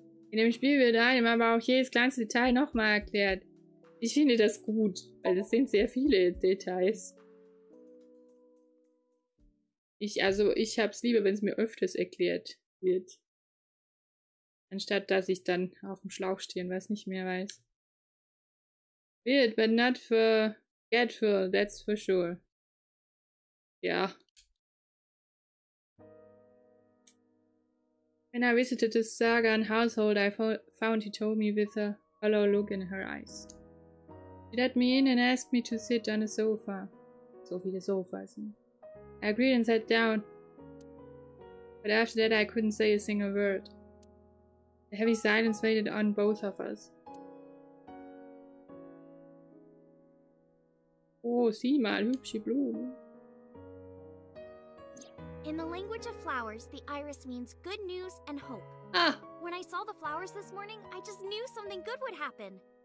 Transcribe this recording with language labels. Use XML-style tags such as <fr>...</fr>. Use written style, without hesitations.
<de>In dem Spiel wird einem aber auch jedes kleinste Detail nochmal erklärt. Ich finde das gut, weil es sind sehr viele Details. Ich hab's lieber, wenn es mir öfters erklärt wird. Anstatt, dass ich dann auf dem Schlauch stehe und was nicht mehr weiß.</de> <en>Weird, but not forgetful, that's for sure. Ja. When I visited the Sagan household, I found he told me with a hollow look in her eyes. She let me in and asked me to sit on the sofa.</en> <de>So viele Sofas.</de> <en>I agreed and sat down. But after that I couldn't say a single word. The heavy silence waited on both of us.</en> <de>Oh, sieh mal, hübsche Blumen.</de> <en>In the language of flowers, the iris means good news and hope. Ah! When I saw the flowers this morning, I just knew something good would happen.</en>